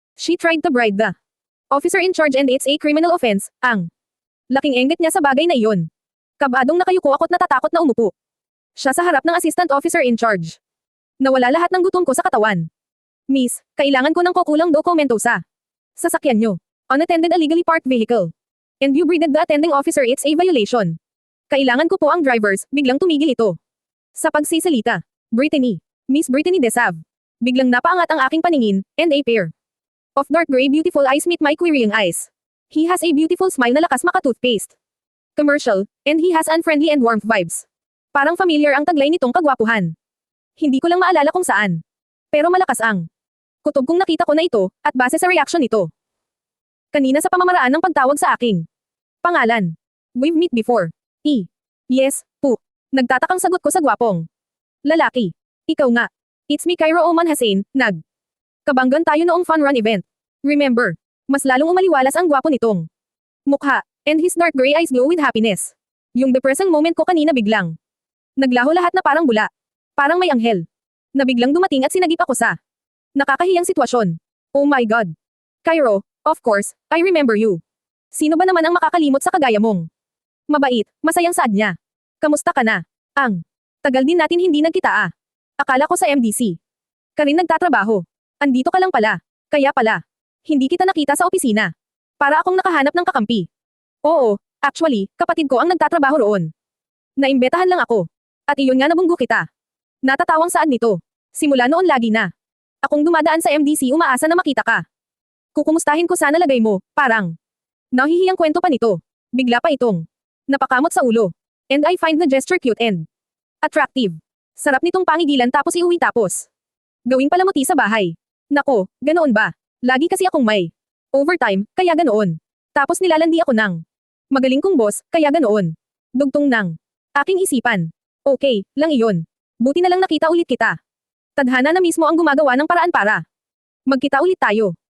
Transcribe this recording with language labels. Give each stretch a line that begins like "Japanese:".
English: She tried to bribe the officer in charge and it's a criminal offense,
Filipino: ang laking engget niya sa bagay na iyon. Kabadong nakayuko ako't natatakot na umupo siya sa harap ng assistant officer in charge. Nawala lahat ng gutom ko sa katawan. Miss, kailangan ko ng kukulang dokumento sa sasakyan nyo.
English: Unattended illegally parked vehicle. And you breathed the attending officer, it's a violation.
Filipino: Kailangan ko po ang drivers, biglang tumigil ito. Sa pagsisalita.
English: Brittany. Miss Brittany Desav.
Filipino: Biglang napaangat ang aking paningin,
English: and a pair of dark gray beautiful eyes meet my querying eyes. He has a beautiful smile
Filipino: na lakas maka-toothpaste.
English: Commercial, and he has unfriendly and warm vibes.
Filipino: Parang familiar ang taglay nitong kagwapuhan. Hindi ko lang maalala kung saan. Pero malakas ang kutob kung nakita ko na ito, at base sa reaction nito. Kanina sa pamamaraan ng pagtawag sa aking pangalan.
English: We've met before. Yes,
Filipino: po. Nagtatakang sagot ko sa gwapong lalaki. Ikaw nga.
English: It's me, Cairo Oman Hussein,
Filipino: kabanggan tayo noong
English: fun run event. Remember,
Filipino: mas lalong umaliwalas ang gwapo nitong mukha,
English: and his dark gray eyes glow with happiness.
Filipino: Yung depressing moment ko kanina biglang naglaho lahat na parang bula. Parang may anghel na biglang dumating at sinagip ako sa nakakahiyang sitwasyon. Oh my God. Cairo, of course, I remember you. Sino ba naman ang makakalimot sa kagaya mong mabait, masayang saad niya? Kamusta ka na? Tagal din natin hindi nagkita Akala ko sa MDC ka rin nagtatrabaho. Andito ka lang pala. Kaya pala. Hindi kita nakita sa opisina. Para akong nakahanap ng kakampi. Oo, actually, kapatid ko ang nagtatrabaho roon. Naimbetahan lang ako. At iyon nga nabunggo kita. Natatawang saan nito. Simula noon lagi na. Akong dumadaan sa MDC umaasa na makita ka. Kukumustahin ko sana lagay mo, parang. Nahihiyang kwento pa nito. Bigla pa itong. Napakamot sa ulo.
English: And I find the gesture cute and attractive.
Filipino: Sarap nitong pangigilan tapos iuwi tapos. Gawing palamuti sa bahay. Nako, ganoon ba? Lagi kasi akong may overtime, kaya ganoon. Tapos nilalandi ako ng magaling kong boss, kaya ganoon. Dugtong ng aking isipan. Okay, lang iyon. Buti na lang nakita ulit kita. Tadhana na mismo ang gumagawa ng paraan para magkita ulit tayo.